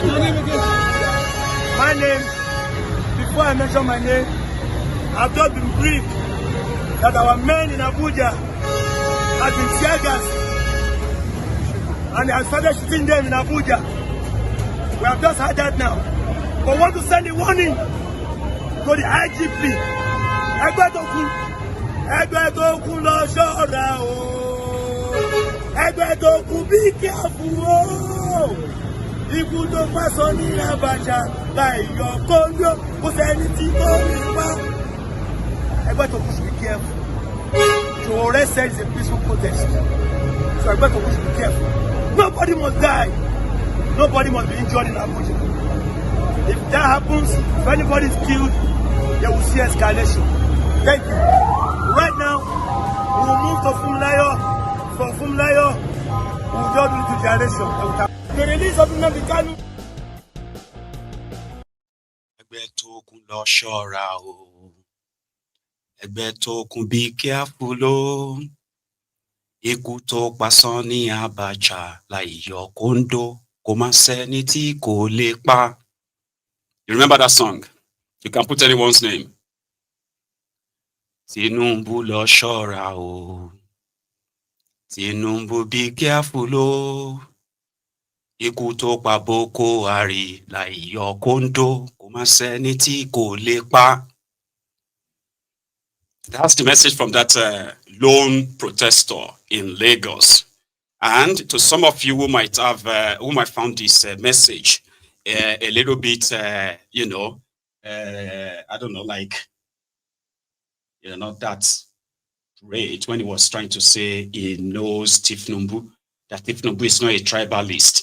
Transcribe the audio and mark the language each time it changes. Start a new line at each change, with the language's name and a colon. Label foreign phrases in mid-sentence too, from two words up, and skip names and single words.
English: My name, before I mention my name, I've just been briefed that our men in Abuja have been tear gassed. And they have started shooting them in Abuja. We have just heard that now. But want to send a warning to the IGP.
Yoruba: Ẹgbẹ́tokun lọ ṣọ́ra o.
English: Ẹgbẹ́tokun be careful o.
Yoruba: Ikú tó pa sọ ní Abacha láì yọ kóńdó kò sẹ́ni tí kò rí pa.
English: Ẹgbẹ́tokun should be careful. Charade said it's a peaceful protest. So Ẹgbẹ́tokun should be careful. Nobody must die. Nobody must be injured in Abuja. If that happens, if anybody is killed, they will see escalation. Thank you. Right now, we will move to Fumlayo. From Fumlayo, we will go to generation. The release of Nnamdi Kanu. Ẹgbẹ́tokun lọ ṣọ́ra o. Ẹgbẹ́tokun be careful o. Ikú tó pa Sani Abacha láì yọ kóńdó kò má sẹ́ni tí kò lè pa. You remember that song? You can put anyone's name.
Yoruba: Tinubu lọ ṣọ́ra o.
English: Tinubu be careful o.
Yoruba: Ikú tó pa Boko Haram láì yọ kóńdó kò má sẹ́ni tí kò lè pa.
English: That's the message from that lone protester in Lagos. And to some of you who might have, who might found this message a little bit, you know, I don't know, like, you know, that great when he was trying to say he knows Tifnumbu, that Tifnumbu is not a tribalist.